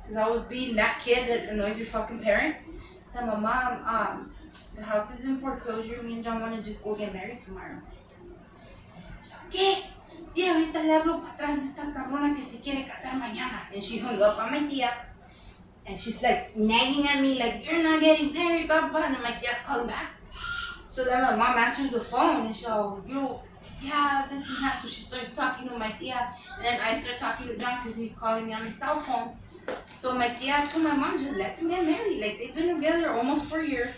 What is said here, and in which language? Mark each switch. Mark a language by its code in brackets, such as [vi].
[en] Because I was being that kid that annoys your fucking parent. So my mom, the house is in foreclosure. Me and John want to just go get married tomorrow. [es] So, ¿qué? Tía, ahorita le hablo para atrás a esta cabrona que se quiere casar mañana. [en] And she hung up on my tía. And she's like nagging at me, like, you're not getting married, blah, blah. And my tia's calling back. So then my mom answers the phone, and she's like, yeah, this and that. So she starts talking to my tia. And then I start talking to John because he's calling me on his cell phone. So my tia told my mom, just let them get married. Like, they've been together almost 4 years.